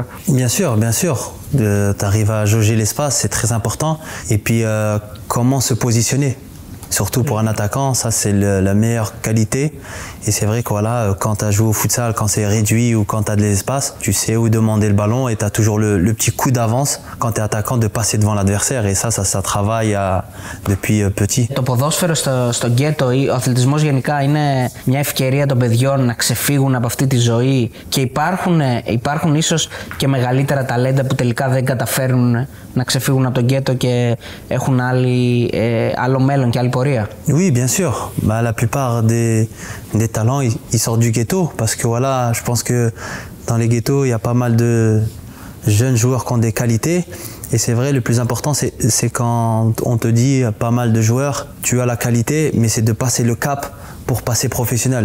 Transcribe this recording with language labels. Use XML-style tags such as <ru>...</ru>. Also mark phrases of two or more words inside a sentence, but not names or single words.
<fr>Bien sûr. T'arrives à jauger l'espace, c'est très important. Et puis, comment se positionner? Surtout pour un attaquant, ça c'est la meilleure qualité. Et c'est vrai que voilà, quand tu as joué au futsal, quand c'est réduit ou quand tu as de l'espace, tu sais où demander le ballon et tu as toujours le petit coup d'avance quand tu es attaquant de passer devant l'adversaire. Et ça travaille depuis petit.</fr> <el>Το ποδόσφαιρο στο γκέτο ή ο αθλητισμός γενικά είναι μια ευκαιρία των παιδιών να ξεφύγουν από αυτή τη ζωή και υπάρχουν ίσως και μεγαλύτερα ταλέντα που τελικά δεν καταφέρουν να ξεφύγουν από το γκέτο και έχουν άλλο μέλλον και άλλη πορεία.</el> <fr>Oui, bien sûr. Bah, la plupart des talents, ils sortent du ghetto parce que voilà, je pense que dans les ghettos, il y a pas mal de jeunes joueurs qui ont des qualités. Et c'est vrai, le plus important, c'est quand on te dit pas mal de joueurs, tu as la qualité, mais c'est de passer le cap pour passer professionnel.</fr>